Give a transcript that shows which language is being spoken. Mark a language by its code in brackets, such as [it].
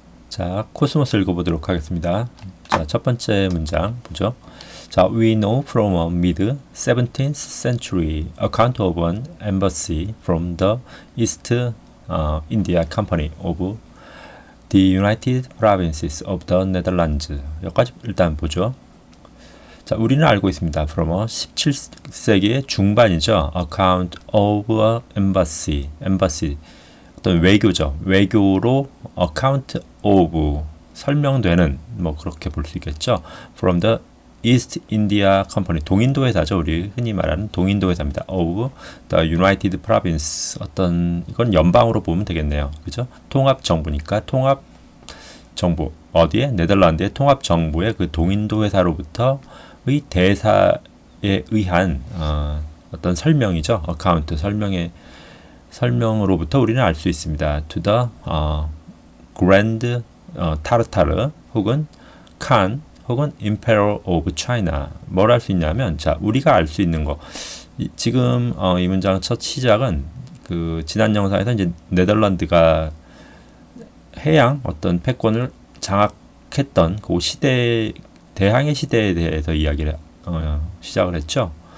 [ko] 자, 코스모스 읽어보도록 하겠습니다. 자, 첫 번째 문장 보죠. [en] 자, we know from a mid-17th century account of an embassy from the East India Company of the United Provinces of the Netherlands. [ko] 여기까지 일단 보죠. 자, 우리는 알고 있습니다. [en] from a [ko] 17세기의 중반이죠. [en] account of a embassy. [ko] 어떤 외교죠. 외교로 [en] account of [ko] 설명되는 뭐 그렇게 볼 수 있겠죠. [en] From the East India Company [ko] 동인도 회사죠. 우리 흔히 말하는 동인도 회사입니다. [en] Of the United Province [ko] 어떤 이건 연방으로 보면 되겠네요. 그죠? 통합 정부니까 통합 정부 어디에 네덜란드의 통합 정부의 그 동인도 회사로부터의 대사에 의한 어떤 설명이죠. account 설명으로부터 우리는 알 수 있습니다. [en] To the Grand Tartar 혹은 Khan 혹은 Emperor of China. [ko] 뭘 알 수 있냐면, 자, 우리가 알 수 있는 거. 지금 이 문장 첫 시작은 그 지난 영상에서 이제 네덜란드가 해양 어떤 패권을 장악했던 그 시대 대항해 시대에 대해서 이야기를 시작을 했죠.